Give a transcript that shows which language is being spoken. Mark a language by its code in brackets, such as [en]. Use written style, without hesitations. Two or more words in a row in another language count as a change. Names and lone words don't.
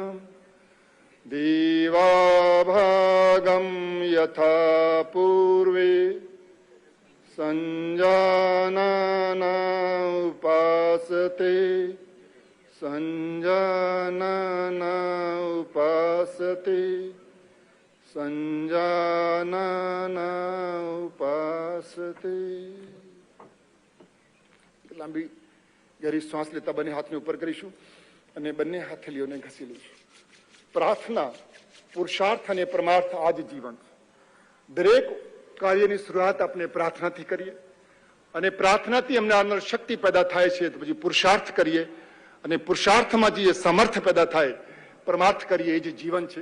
[sa] देवाभागं यथा पूर्वे संजानाना उपासते संजानाना उपासते संजानाना उपासते. [gu] લાંબી ગહેરી શ્વાસ લેતા બંને હાથને ઉપર કરીશું અને બંને હથેળીઓને ઘસી લઈશું. પ્રાર્થના, પુરુષાર્થ અને પરમાર્થ આ જ જીવન. દરેક કાર્યની શરૂઆત આપણે પ્રાર્થનાથી કરીએ અને પ્રાર્થનાથી અમને અંદર શક્તિ પેદા થાય છે તો પછી પુરુષાર્થ કરીએ અને પુરુષાર્થમાંથી જે સામર્થ્ય પેદા થાય, પરમાર્થ કરીએ, એ જ જીવન છે.